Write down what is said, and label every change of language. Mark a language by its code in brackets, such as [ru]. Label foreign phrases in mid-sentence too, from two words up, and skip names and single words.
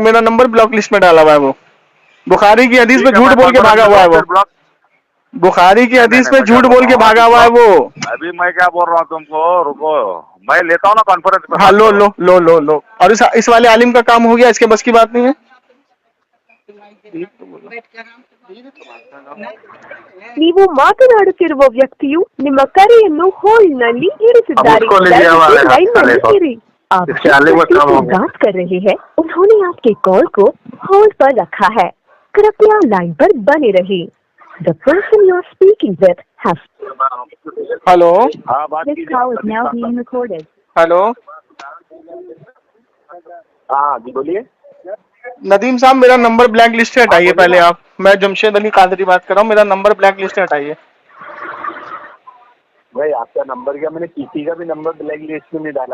[hi] मेरा नंबर ब्लॉक लिस्ट में डाला हुआ है वो। बुखारी की हदीस में झूठ बोल के भागा हुआ है वो। बुखारी की हदीस में झूठ बोल के भागा हुआ है वो। अभी मैं क्या बोल रहा हूँ तुमको, रुको मैं लेता हूँ ना कॉन्फ्रेंस पे। हाँ लो लो लो लो लो। और इस वाले आलिम का काम हो गया, इसके बस की बात नहीं है। [kn] ನೀವು ಮಾತನಾಡುತ್ತಿರುವ ವ್ಯಕ್ತಿಯು ನಿಮ್ಮ ಕರೆಯನ್ನು ಹೋಲ್ಡ್ನಲ್ಲಿ ಇರಿಸಿದ್ದಾರೆ। ಲೈನ್‌ನಲ್ಲಿ ಇರಿ। [hi] आप जिस व्यक्ति से बात कर रहे हैं उन्होंने आपके कॉल को होल्ड पर रखा है, कृपया लाइन पर बने रहिए। [en] The person you are speaking with has. [hi] हेलो, हाँ बात [en] This call is now being recorded. [hi] हेलो, हाँ जी बोलिए। नदीम साहब मेरा नंबर ब्लैक लिस्ट से हटाइए पहले आप। मैं जमशेद अली कादरी बात कर रहा हूँ, मेरा नंबर ब्लैक लिस्ट से हटाइए। भाई आपका नंबर क्या, मैंने किसी का भी नंबर ब्लैक लिस्ट में नहीं डाला।